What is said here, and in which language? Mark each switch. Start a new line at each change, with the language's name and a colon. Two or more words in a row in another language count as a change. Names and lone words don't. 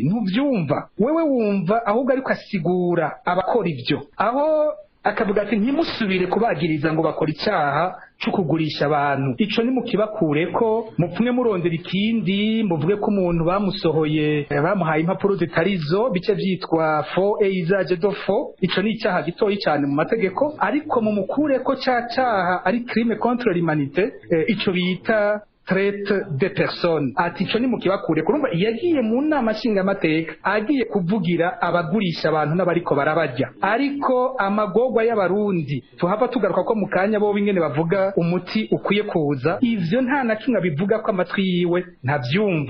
Rundi: Ntuvyumva wewe, wumva ahubwo ariko asigura abakora ibyo, aho akavuga ati ntimusubire kubagiriza ngo bakora icyaha cyo kugurisha abantu. Ico ni mukibakure ko mupfumwe murondera ikindi, muvuge ko umuntu bamusohoye bamuhaye impapuro zitarizo bice vyitwa
French: faux et usage de faux.
Rundi: Ico ni icyaha gitoyi cyane mu mategeko, ariko mu mukure ko cyaha ari
French: crime contre l'humanité,
Rundi: ico bita
French: traite de personnes.
Rundi: Ati ico ni mukibakure kurumva yagiye mu nama nshingamateka agiye kuvugira abagurisha abantu n'abariko barabajya. Ariko amagorwa y'abarundi tuhava tugaruka ko mukanya bo bingene bavuga umuti ukwiye kuza, ivyo nta na kimwe bivuga ko amatwi yiwe ntavyumva.